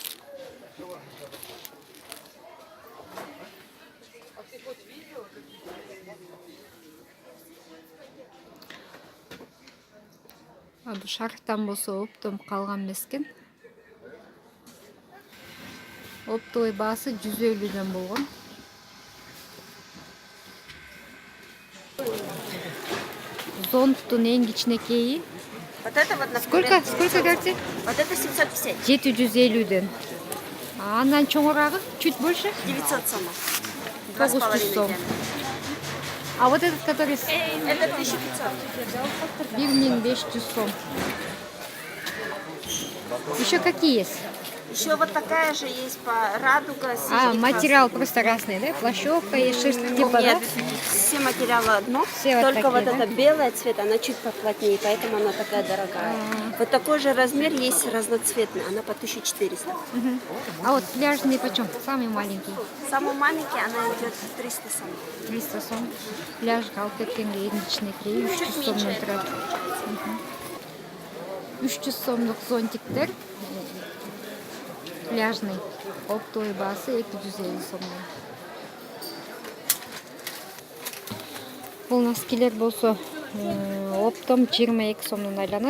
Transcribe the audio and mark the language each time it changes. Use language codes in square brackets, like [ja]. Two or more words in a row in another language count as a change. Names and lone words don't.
[ky] А бул шарфтан болсо оптом калган эмес экен. Оптовый баасы 150дөн болгон. Зонттун эң кичинекейи [ru] Вот это вот, например, сколько говорите? вот это 750, [ky] 750дөн. А андан чоңурагы [ru] чуть больше? 900 сомов. 900 2,5 сом. диаметра. А вот этот, который Это 1500. 1500 сом. Еще какие есть? Еще вот такая же есть по радуга. А, материал просто разный, да? Плащевка и шерсть типа, да? Нет, все материалы одно, Все вот только вот такие, да? эта белая цвет, она чуть поплотнее, поэтому она такая дорогая. Вот такой же размер есть разноцветный, она по 1400. Мгм. А вот пляжный почем? Самый маленький. Самый маленький, она идет 300 сомов. 300 сом. [ky] Пляжга алып кеткенге эң кичинекейи 300 сомдон турат. 300 сомдук зонтиктер. Пляжный. Оптовый баасы 250 сомдон. Бул носкилер болсо оптом 22 сомдон айланат.